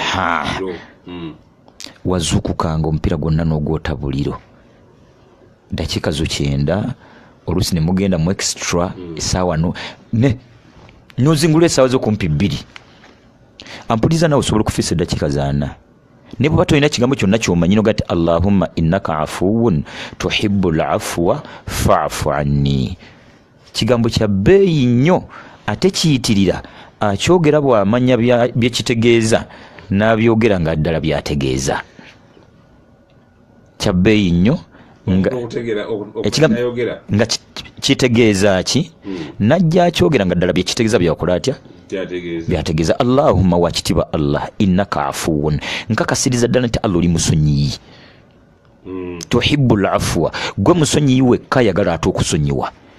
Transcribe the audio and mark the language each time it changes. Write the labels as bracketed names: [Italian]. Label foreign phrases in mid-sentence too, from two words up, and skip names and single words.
[Ganda] wazuukukanga omupiira gwonna n'ogwota buliro dakiika zo 9 oluusi ne mugenda mu extra essaawa nozingula essaawa zo kumpi 2 ampuliza nawe osobola okufiisa eddakiika 4 ne bw'oba tolina kigambo kyonna ky'omanyi nogati [Arabic] اللهم إنك عفو تحب العفو فاعف عني [Ganda] kigambo kya bbeeyi nnyo ate kiyitirira akyogera bw'amanya byekitegeeza n'abyogera nga ddala byategeeza kya bbeeyi nnyo nga kitegeeza ki najja akyogera nga ddala byekitegeeza byakola atya byategeeza Allahumma wakitiba [Arabic] الله إنك عفو [Ganda] nkakasiriza ddala nti Allah oli musonyiyi [Arabic] تحب العفو [Ganda] gwe musonyiyi wekka ayagala ate okusonyiwa